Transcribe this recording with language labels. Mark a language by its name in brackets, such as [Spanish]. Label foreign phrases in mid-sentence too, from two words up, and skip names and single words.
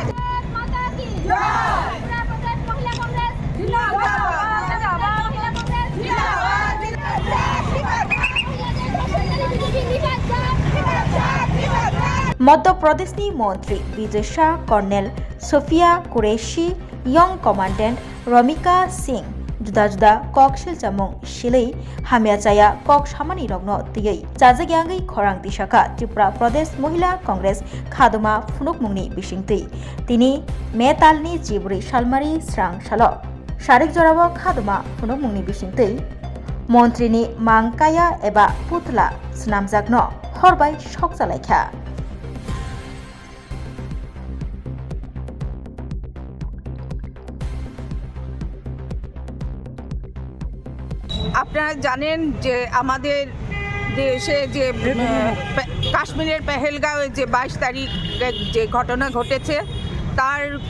[Hindi] माता की उत्तर प्रदेश महिला कांग्रेस जिंदाबाद। महिला कांग्रेस जिंदाबाद। [Kok Borok] मध्य प्रदेशनि मंत्री विजय शाह, कर्नेल सोफिया कुरैशी, यंग कमांडेंट रमिका सिंह जुदा-जुदा कक सिलचामुं सिलै हामियाचाया कक सामानि रग्न तियै जाजाग्यांगै खरां दिशाखा त्रिपुरा प्रदेश महिला कांग्रेस खादमा फुनुकमुंनि बिसिंतै तिनि मे तालनि जिब्रै सालमारि स्रां सालो सारेक जराबो खादमा फुनुकमुंनि बिसिंतै मन्त्रिनि मांकाया एबा पुतला स्नामजागनो हरबाय सकजालायखा। [Bangla] আপনারা জানেন যে আমাদের দেশে যে কাশ্মীরের পেহেলগাঁওয়ে যে 22 তারিখ যে ঘটনা ঘটেছে তার